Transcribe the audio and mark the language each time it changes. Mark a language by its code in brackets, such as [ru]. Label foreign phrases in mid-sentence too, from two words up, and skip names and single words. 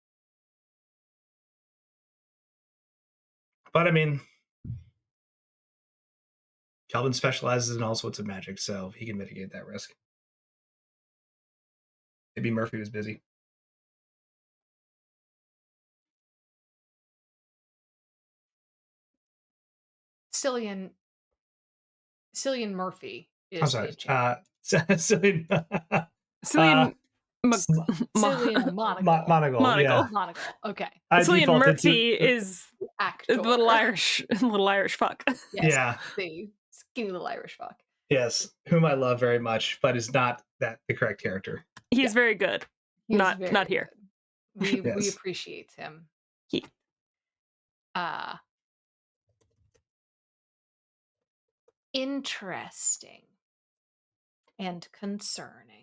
[en] But I mean, Kelvin specializes in all sorts of magic, so he can mitigate that risk. Maybe Murphy was busy. Cillian Murphy I'm is the sorry. enchanter. Cillian, Cillian Cillian Monagle. Monagle, yeah. Monagle. Okay. I Cillian defaulted Murphy to is Actor. the little Irish fuck. Yes, yeah, the skinny little Irish fuck. yes, whom I love very much, but is not that the correct character. He's very good. He is Not very here. good. We Yes. appreciate him. He- Interesting and concerning.